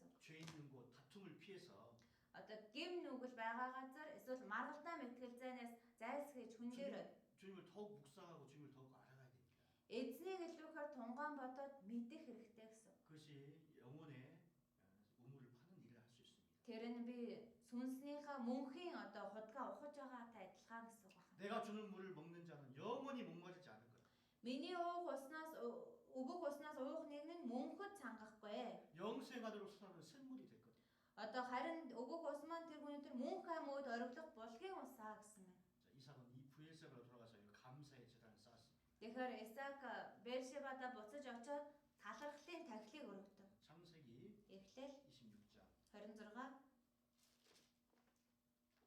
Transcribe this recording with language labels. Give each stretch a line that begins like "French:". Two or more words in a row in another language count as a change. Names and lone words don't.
Korean: 죄 있는 곳 다툼을 피해서
Mongolian: Одоо гим нүгэл байгаа газар эсвэл маргалдаа мэтгэлзээнээс зайлсхийж хүнлээрээ
Korean: 주님을 더욱 묵상하고 주님을 더욱 알아가야 됩니다.
Mongolian: эзнийг илүүхээр тунгаан бодоод мэдэх хэрэгтэй гэсэн.
Korean: 그것이 영혼의 우물을 파는 일을 할 수 있습니다.
Mongolian: Тэр нь би сүнснийхаа мөнхийн одоо худгаа ухаж байгаатай адилхан гэсэн байна.
Korean: 내가 주는 물을 먹는 자는 영원히 목마르지 않을 거다.
Mongolian: Миний өгөх уснаас уух нэг нь мөнхөд сангахгүй.
Korean: 영생하도록 솟아나는 샘물이 될 거다.
Mongolian: Одоо харин өгөх ус маань тэр хүний тэр мөнх амьд ориглох булгийн усаа гэсэн байна.
Korean: 자, 이삭은 이 브엘세바로 돌아가서 감사의 제단을 쌓았습니다.
Mongolian: Тэгэхээр Исаак Бершебада буцаж очоод талархлын тахилыг өргөдөг.
Korean: 창세기
Mongolian: Эхлэл
Korean: 26장
Mongolian: 26